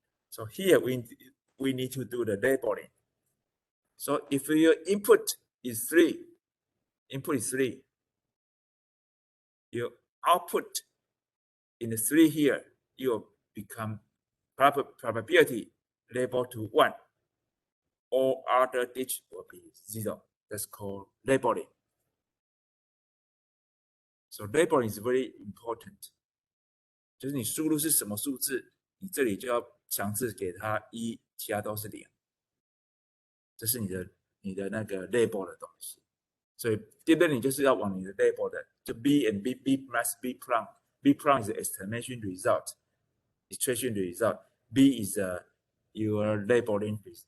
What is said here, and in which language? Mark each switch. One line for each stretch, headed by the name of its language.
English: So here we need to do the labeling. So if your input is 3, your output in the 3 here, you will become probability label to 1. All other digits will be 0. That's called labeling. So labeling is very important.
Chinese: 就是你输入是什么数字，你这里就要强制给它1，其他都是0。这是你的那个 label 的东西。所以 deep learning 就是要往你的 label 的，就 B and B plus B prime。
English: B prime is the estimation result, extraction result. B is your labeling.